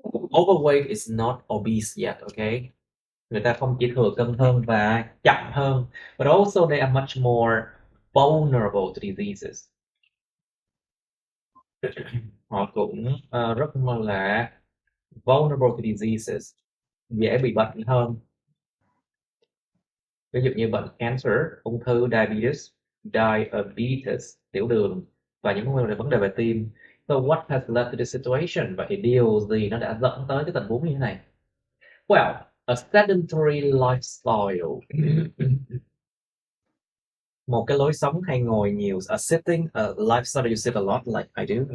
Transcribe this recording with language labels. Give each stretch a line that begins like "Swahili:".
English: Overweight is not obese yet, okay?
Vietnamese: Người ta không chỉ thừa cân hơn và chậm hơn,
English: but also they are much more vulnerable to diseases.
Vietnamese: Họ cũng rất là
English: vulnerable to diseases,
Vietnamese: dễ bị bệnh hơn. Ví dụ như bệnh cancer, ung thư, diabetes, tiểu đường và những vấn đề về tim.
English: So what has led to this situation?
Vietnamese: Vậy thì điều gì nó đã dẫn tới cái tình huống như thế này?
English: Well, a sedentary lifestyle.
Vietnamese: Một cái lối sống hay ngồi nhiều.
English: A lifestyle you sit a lot like I do.